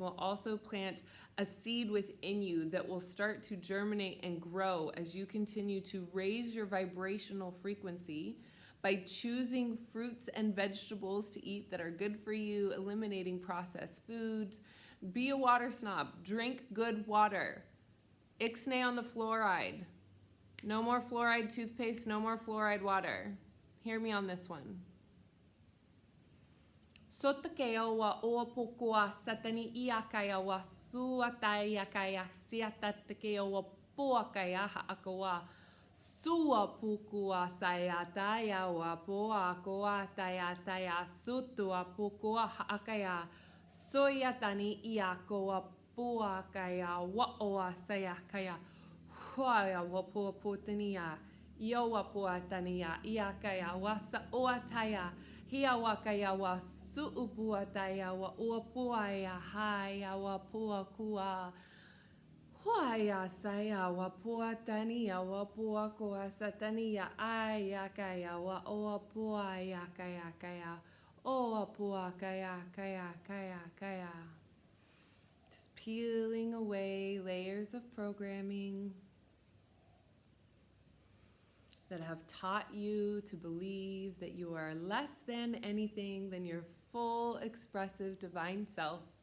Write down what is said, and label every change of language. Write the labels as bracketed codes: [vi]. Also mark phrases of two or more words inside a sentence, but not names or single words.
[en] We'll also plant a seed within you that will start to germinate and grow as you continue to raise your vibrational frequency by choosing fruits and vegetables to eat that are good for you, eliminating processed foods. Be a water snob. Drink good water. Ixnay on the fluoride. No more fluoride toothpaste, no more fluoride water. Hear me on this one. Sotakeo wa oapokua satani iakaya wa suataiakaya siatatakeo wa poakaya haakawa suapukua sayataya wa poakoa tayataya sutuapukua haakaya soyatani iakoa poakaya wa oa sayakaya huaya wa poapotania iowa poatania iakaya wa saoataya hiawakaya wa suupuataya wa uapuaya haya wa puakua Hoya saya wa pua tania wa pua koa satania aya kaya wa oa pua ya kaya oa pua kaya. Just peeling away layers of programming that have taught you to believe that you are less than anything than your full expressive divine self.